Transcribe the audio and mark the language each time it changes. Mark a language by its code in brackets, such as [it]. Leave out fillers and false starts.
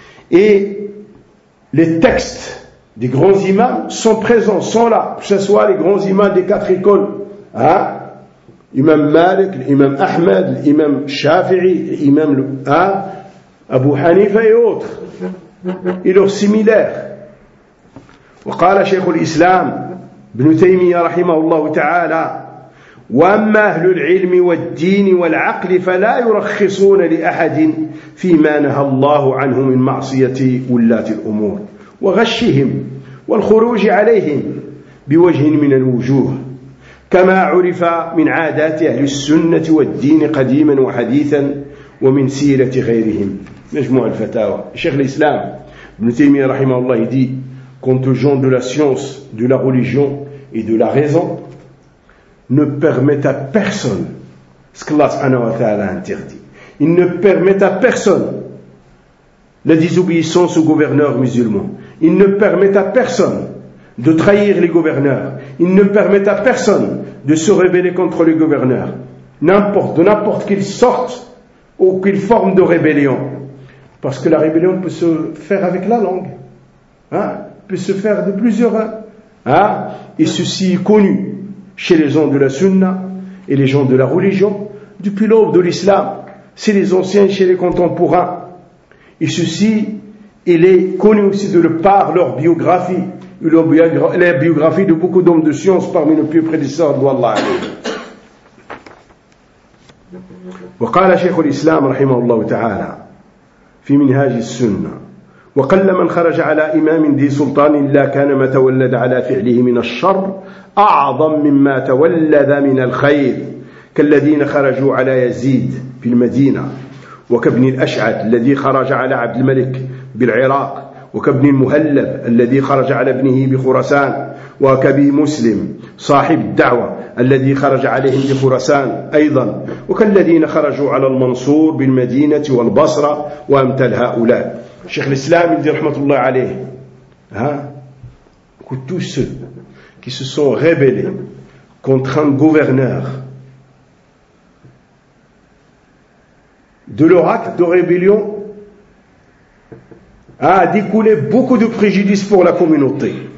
[fr] Et les textes des grands imams sont présents, sont là, que ce soit les grands imams des quatre écoles, hein, l'imam Malik, l'imam Ahmed, l'imam Shafi'i, l'imam Abu Hanifa et autres, et leurs similaires. [ar] Wa qala Sheikh al-Islam, Ibn Taymiyyah rahimahullah ta'ala, وأما أهل العلم والدين والعقل فلا يرخصون لأحد فيما نهى الله عنه من معصية ولاة الأمور وغشهم والخروج عليهم بوجه من الوجوه كما عرف من عادات أهل السنة والدين قديما وحديثا ومن سيرة غيرهم. مجموع الفتاوى. [fr] شيخ الإسلام ابن تيمية [ar] رحمه الله [fr] dit: quant aux gens de la science, de la religion et de la raison, ne permet à personne ce qu'Allah subhanahu wa ta'ala a interdit. Il ne permet à personne la désobéissance au gouverneur musulman. Ils ne permettent à personne de trahir les gouverneurs. Ils ne permettent à personne de se rebeller contre les gouverneurs. De n'importe qu'ils sortent ou qu'ils forment de rébellion. Parce que la rébellion peut se faire avec la langue. Hein? Peut se faire de plusieurs. Hein? Et ceci est connu chez les gens de la sunna et les gens de la religion. Depuis l'aube de l'islam, c'est les anciens chez les contemporains. Et ceci, il est connu aussi de le par leur biographie, la biographie de beaucoup d'hommes de science parmi nos pieux prédécesseurs d'Allah. [ar] وقال شيخ الإسلام رحمه الله تعالى في منهاج السنة: وقل من خرج على إمام ذي سلطان إلا كان ما تولد على فعله من الشر أعظم مما تولد من الخير، كالذين خرجوا على يزيد في المدينة، وكابن الأشعث الذي خرج على عبد الملك بالعراق، وكابن المهلب الذي خرج على ابنه بخراسان، وكبي مسلم صاحب الدعوة الذي خرج عليهم بخراسان أيضا، وكالذين خرجوا على المنصور بالمدينة والبصرة وأمثل هؤلاء. [fr] شيخ الإسلام دي [ar] رحمة الله عليه [fr] ها que tous ceux qui se sont rebellés contre un gouverneur de leur acte de rébellion a découlé beaucoup de préjudice pour la communauté.